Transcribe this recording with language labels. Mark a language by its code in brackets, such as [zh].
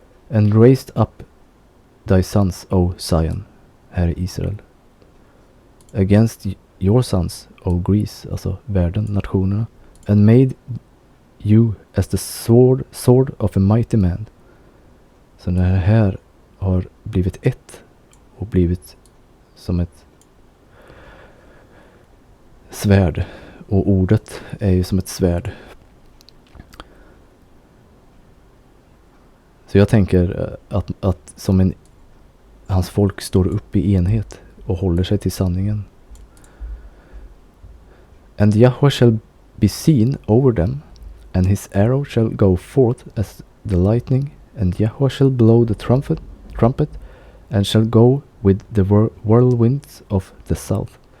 [en] And raised up thy sons, O Zion, [sv] här är Israel. [en] Against your sons, O Greece, [sv] alltså världen, nationerna. [en] And made you as the sword of a mighty man. [sv] Så när det här har blivit ett och blivit som ett svärd, och ordet är ju som ett svärd. Så jag tänker att som hans folk står upp i enhet och håller sig till sanningen. [en] And Yahweh shall be seen over them, and his arrow shall go forth as the lightning, and Yahweh shall blow the trumpet, and shall go with the whirlwinds of the south.